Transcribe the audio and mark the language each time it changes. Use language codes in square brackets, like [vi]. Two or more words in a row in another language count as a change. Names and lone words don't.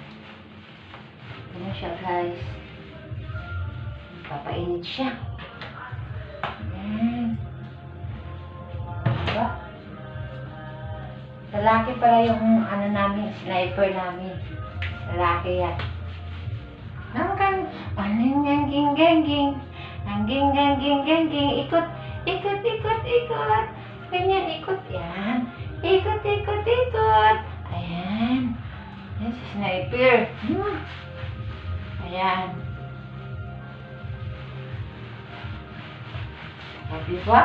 [tl] Ganun siya guys. Papainit siya. Ayan. Diba? Lalaki pala yung namin, Sniper namin. Lalaki yan. Nangkang, anging-gang-ging-gang-ging. Angging-gang-ging-gang-ging. Ikot, ikot, ikot, ikot. Ganyan, ikot. Yan. Ikot, ikot, ikot. Ayan. Yan si Sniper. Ayan. Diba?